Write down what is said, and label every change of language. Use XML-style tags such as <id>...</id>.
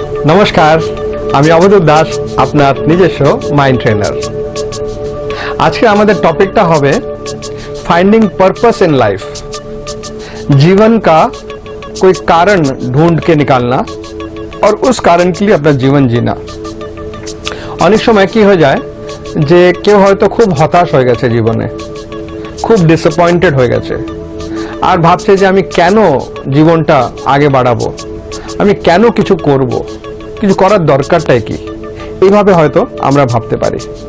<bn>নমস্কার, আমি অবধূত দাস, আপনার নিজস্ব মাইন্ড ট্রেনার। আজকে আমাদের टॉपिकটা হবে</bn> <en>Finding purpose in life.</en> <hi>जीवन का कोई कारण ढूंढ के निकालना और उस कारण के लिए अपना जीवन जीना।</hi> <bn>অনেক সময় কি হয়ে যায় যে কেউ হয়তো খুব হতাশ হয়ে গেছে, জীবনে খুব ডিসঅ্যাপয়েন্টেড হয়ে গেছে, আর ভাবছে যে আমি কেন জীবনটা আগে বাড়াবো, আমি কেন কিছু করব, কিছু করার দরকারটাই কি, এইভাবে হয়তো আমরা ভাবতে পারি।</bn>